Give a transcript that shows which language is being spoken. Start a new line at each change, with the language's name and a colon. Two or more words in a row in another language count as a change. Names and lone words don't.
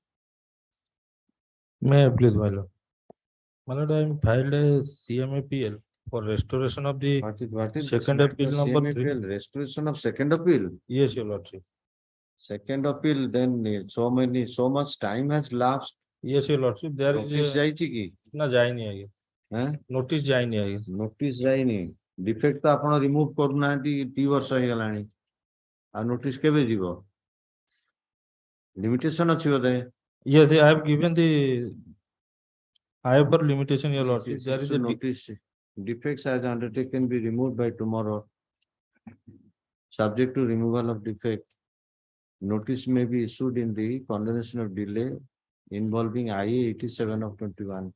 English: May I please, my lord? My lord, I filed a CMAPL for restoration of the What is second this appeal matter, number 3. CMAPL, restoration of second appeal? Yes, your lordship. Second appeal, then so much time has lapsed. Yes, your lordship. There is
Odia: Notice ଯାଇଚି କି? ନା ଯାଇନି ଆଗେ. Notice ଯାଇନି ଆଗେ. Notice ଯାଇନି. Defect ତ ଆପଣ remove କରୁନାହାନ୍ତି 2 ବର୍ଷ ହେଇଗଲାଣି. ଆଉ notice କେବେ ଯିବ? Limitation ଅଛି ବୋଧେ?
English: Yes, I have given the I have for limitation, your lordship. There is a notice. Defects as undertaken be removed by tomorrow. Subject to removal of defect. Notice may be issued in the condemnation of delay involving IA 87 of 21.